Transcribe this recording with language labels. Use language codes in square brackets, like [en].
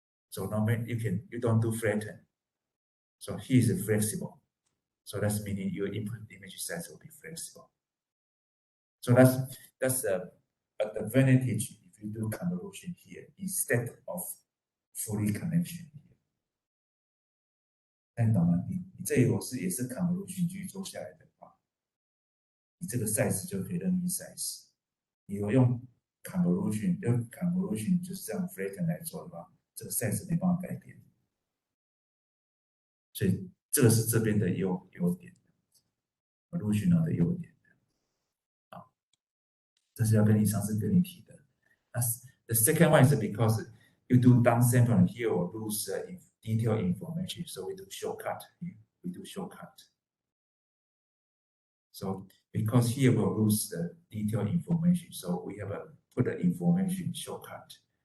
[en] So no matter you don't do flatten. So here is flexible. So that's meaning your input image size will be flexible. So that's the advantage if you do convolution here instead of fully connection here. [zh] 看懂吗？你这里也是 convolution 继续做下来的话，你这个 size 就可以任意 size。你有用 convolution 就是这样 flatten 来做的话，这个 size 没办法改变。所以这个是这边的优点 ，convolution 的优点。好，这是要跟你上次跟你提的。 [en] The second one is because you do downsampling here or lose detailed information, so we do shortcut here. We do shortcut. So because here we'll lose the detailed information, so we have put the information shortcut.